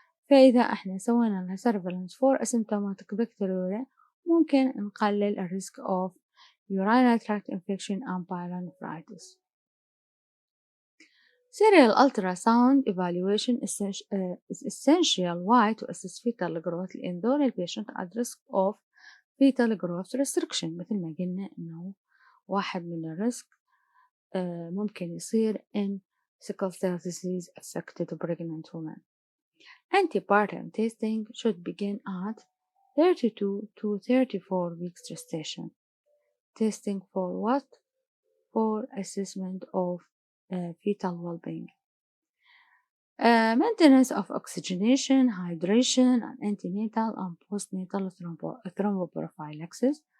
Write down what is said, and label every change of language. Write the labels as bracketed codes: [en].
[ar] فإذا احنا سوينا لها [en] surveillance for asymptomatic bacteriuria [ar] ممكن نقلل ال [en] risk of urinary tract infection and pyelonephritis. Serial ultrasound evaluation is essential. Why? To assess fetal growth [ar] لأن دول البيشنت [en] at risk of fetal growth restriction. [ar] مثل ما قلنا إنه واحد من الريسك ممكن يصير [en] in sickle cell disease affected pregnant women. Antepartum testing should begin at 32 to 34 weeks gestation. Testing for what? For assessment of fetal well-being. Maintenance of oxygenation, hydration, and antenatal and postnatal thromboprophylaxis.